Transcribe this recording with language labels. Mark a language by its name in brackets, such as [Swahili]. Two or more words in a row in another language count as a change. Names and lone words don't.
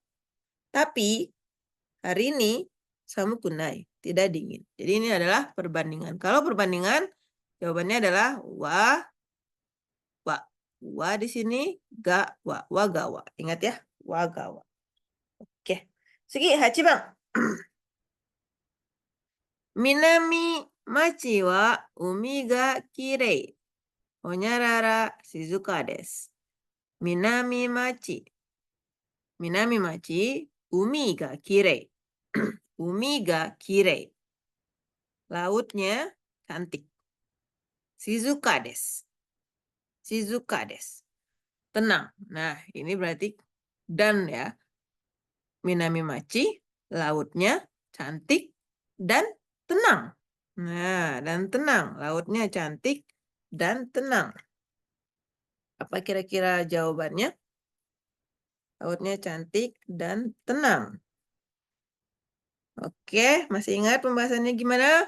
[Indonesian] Tapi hari ini [Japanese] 寒くない, [Indonesian] tidak dingin. Jadi ini adalah perbandingan. Kalau perbandingan, jawabannya adalah wa, wa. Wa di sini, ga, wa. Wagawa. Ingat ya, wagawa. Oke. Segi, [Japanese] 八番. 南町は海がきれい. ほにゃらら静かです。南町. 南町、海がきれい. 海がきれい. [Indonesian] Lautnya cantik. [Japanese] 静かです。静かです. [Indonesian] Tenang. Nah, ini berarti dan ya. Minami machi, lautnya cantik dan tenang. Nah, dan tenang. Lautnya cantik dan tenang. Apa kira-kira jawabannya? Lautnya cantik dan tenang. Oke, masih ingat pembahasannya gimana?